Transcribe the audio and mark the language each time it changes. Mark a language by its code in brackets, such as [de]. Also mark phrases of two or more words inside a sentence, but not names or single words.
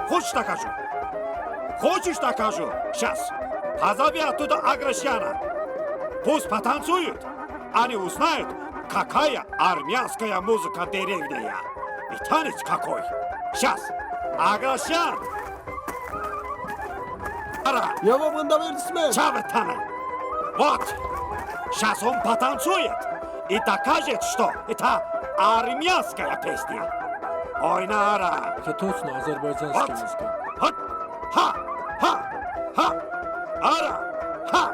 [ru] Хочешь докажу? Хочешь докажу? Сейчас. Позови оттуда Агращана. Пусть потанцуют. Они узнают, какая армянская музыка древняя. И танец какой. Сейчас. Агращан. Ара. Yavam gındavet İsmet. Чаватана! Вот! Сейчас он потанцует и докажет, что это армянская песня. Ой, Нара! Это точно Вот! азербайджанская музыка. Вот! Ха! Ара! Ха!